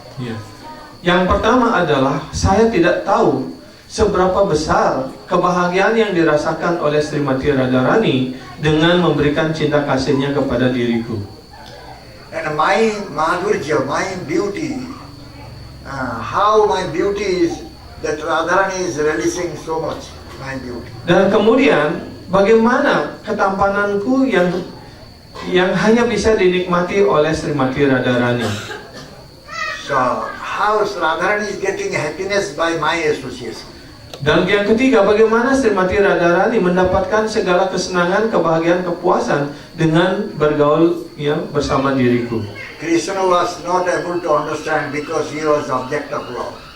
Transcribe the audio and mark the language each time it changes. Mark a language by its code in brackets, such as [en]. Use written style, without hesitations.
[id] Ya. Yang pertama adalah saya tidak tahu seberapa besar kebahagiaan yang dirasakan oleh Srimati Radharani dengan memberikan cinta kasihnya kepada diriku. [en] And my madhurya, my beauty, how my beauty is that Radharani is relishing so much my beauty. [id] Dan kemudian bagaimana ketampananku yang hanya bisa dinikmati oleh Srimati Radharani. [en] So how Radharani is getting happiness by my association. [id] Dan yang ketiga, bagaimana Srimati Radharani mendapatkan segala kesenangan, kebahagiaan, kepuasan dengan bergaul ya bersama diriku. [en] Krishna was not able to understand because he was object of love.